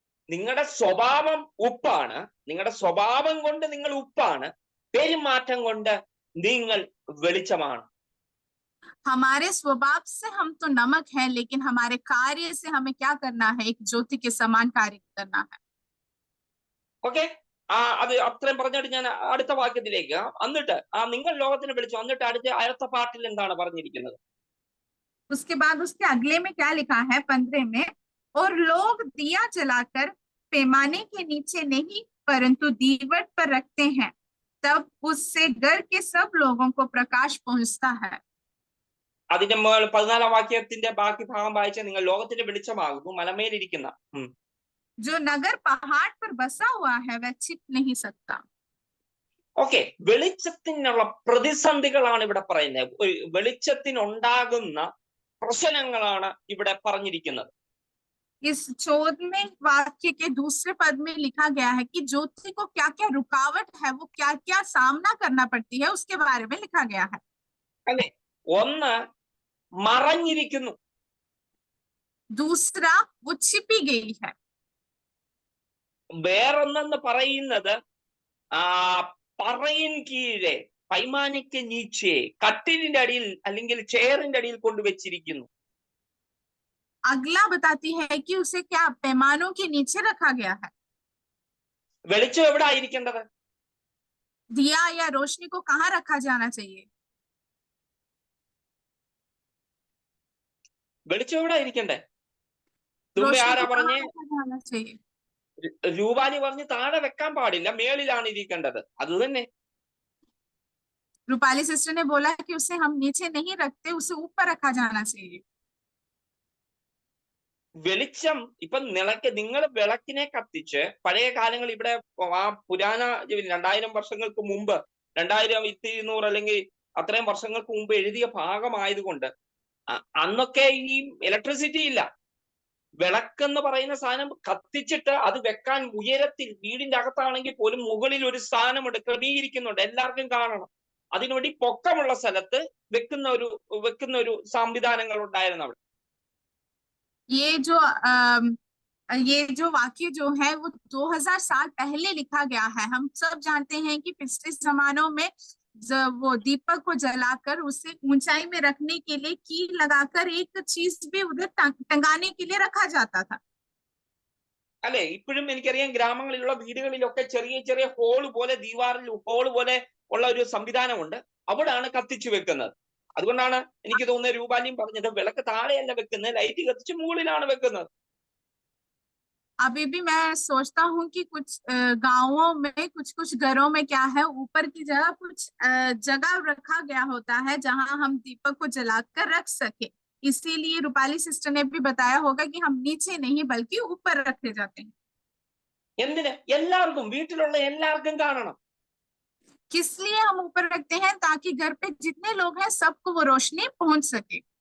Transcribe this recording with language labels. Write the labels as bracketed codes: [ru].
[ml] നിങ്ങളുടെ സ്വഭാവം ഉപ്പാണ്, നിങ്ങളുടെ സ്വഭാവം കൊണ്ട് നിങ്ങൾ ഉപ്പാണ്, പെരുമാറ്റം കൊണ്ട് നിങ്ങൾ വെളിച്ചമാണ്. [hi] हमारे स्वभाव से हम तो नमक है, लेकिन हमारे कार्य से हमें क्या करना है? एक ज्योति के समान कार्य करना है। [ml] ഓക്കെ, അത് അത്രയും പറഞ്ഞിട്ട് ഞാൻ അടുത്ത വാക്യത്തിലേക്ക്, എന്നിട്ട് നിങ്ങൾ ലോകത്തിന് വിളിച്ചു, എന്നിട്ട് അടുത്ത പാട്ടിൽ എന്താണ് പറഞ്ഞിരിക്കുന്നത്? [hi] उसके बाद उसके अगले में क्या लिखा है 15 में, और लोग दिया जलाकर पैमाने के नीचे नहीं परंतु दीवट पर रखते हैं, तब उससे घर के सब लोगों को प्रकाश पहुंचता है। [ml] അതിന്റെ 14 വാക്യത്തിന്റെ ബാക്കി ഭാഗം വായിച്ചാൽ നിങ്ങൾ ലോകത്തിന്റെ വെളിച്ചമാകുന്നു മലമേലിരിക്കുന്ന. [hi] जो नगर पहाड़ पर बसा हुआ है वह छिप नहीं सकता। [ml] ഓക്കെ, വെളിച്ചത്തിനുള്ള പ്രതിസന്ധികളാണ് ഇവിടെ പറയുന്നത്, വെളിച്ചത്തിനുണ്ടാകുന്ന പ്രശ്നങ്ങളാണ് ഇവിടെ പറഞ്ഞിരിക്കുന്നത്. [hi] इस 14वें वाक्य के दूसरे पद में लिखा गया है कि ज्योति को क्या क्या रुकावट है, वो क्या क्या सामना करना पड़ती है, उसके बारे में लिखा गया है। [ml] അല്ലെ, ഒന്ന് മറഞ്ഞിരിക്കുന്നു, [hi] दूसरा वो छिपी गई है, [ml] വേറൊന്നെന്ന് പറയുന്നത് പറയിൻ കീഴെ, [hi] പൈമാനിക്ക് നീച്ചെ, [ml] കട്ടിലിന്റെ അടിയിൽ അല്ലെങ്കിൽ ചെയറിന്റെ അടിയിൽ കൊണ്ടുവച്ചിരിക്കുന്നു. [hi] अगला बताती है कि उसे क्या पैमानों के नीचे रखा गया है। [ml] വെളിച്ചം എവിടെ ആയിരിക്കേണ്ടത്? [hi] दिया या रोशनी को कहाँ रखा जाना चाहिए? [ml] വെളിച്ചം എവിടെ ആയിരിക്കണ്ടേ? തുമ്പ [hi] रोशनी [ml] ആരാ [hi] को [ml] പറഞ്ഞേ? [hi] कहाँ रखा जाना चाहिए? [ml] രൂപാലി പറഞ്ഞ് താഴെ വെക്കാൻ പാടില്ല, മേളിലാണ് ഇരിക്കേണ്ടത്. അത് തന്നെ. [hi] रूपाली सिस्टर ने बोला कि उसे हम नीचे नहीं रखते, उसे ऊपर रखा जाना चाहिए। [ml] വെളിച്ചം ഇപ്പൊ നിങ്ങൾ വിളക്കിനെ കത്തിച്ച്, പഴയ കാലങ്ങൾ ഇവിടെ പുരാണ 2000 വർഷങ്ങൾക്ക് മുമ്പ്, 2200 അല്ലെങ്കിൽ അത്രയും വർഷങ്ങൾക്ക് മുമ്പ് എഴുതിയ ഭാഗമായതുകൊണ്ട് അന്നൊക്കെ ഈ ഇലക്ട്രിസിറ്റി ഇല്ല. വിളക്കെന്ന് പറയുന്ന സാധനം കത്തിച്ചിട്ട് അത് വെക്കാൻ ഉയരത്തിൽ, വീടിന്റെ അകത്താണെങ്കിൽ പോലും മുകളിൽ ഒരു സ്ഥാനം ക്രമീകരിക്കുന്നുണ്ട്, എല്ലാവർക്കും കാണണം. അതിനുവേണ്ടി പൊക്കമുള്ള സ്ഥലത്ത് വെക്കുന്ന ഒരു സംവിധാനങ്ങൾ ഉണ്ടായിരുന്നു അവിടെ. [hi] ये जो वाक्य जो है वो 2000 साल पहले लिखा गया है। हम सब जानते हैं कि पिछले जमानों में वो दीपक को जलाकर उसे ऊंचाई में रखने के लिए कील लगाकर एक चीज भी उधर टंगाने के लिए रखा जाता था। [ml] അല്ലെ, ഇപ്പോഴും എനിക്കറിയാം ഗ്രാമങ്ങളിലുള്ള വീടുകളിലൊക്കെ ചെറിയ ചെറിയ ഹോള് പോലെ, ദീവാറിൽ ഹോള് പോലെ ഉള്ള ഒരു സംവിധാനമുണ്ട്, അവിടാണ് കത്തിച്ചു വെക്കുന്നത്. അതുകൊണ്ടാണ് എനിക്ക് തോന്നുന്നത് രൂപാലിയും പറഞ്ഞത് വിളക്ക് താഴെയല്ല വെക്കുന്നത്, ലൈറ്റ് കത്തിച്ച് മുകളിലാണ് വെക്കുന്നത്. [hi] अभी भी मैं सोचता हूँ कि कुछ गांवों में, कुछ घरों में क्या है, ऊपर की जगह कुछ जगह रखा गया होता है जहां हम दीपक को जलाकर रख सके। इसीलिए रूपाली सिस्टर ने भी बताया होगा कि हम नीचे नहीं बल्कि ऊपर रखे जाते हैं। [ml] എന്തിന്? എല്ലാവർക്കും, വീട്ടിലുള്ള എല്ലാവർക്കും കാണണം. [hi] किस लिए हम ऊपर रखते हैं? ताकि घर पे जितने लोग हैं सबको वो रोशनी पहुंच सके.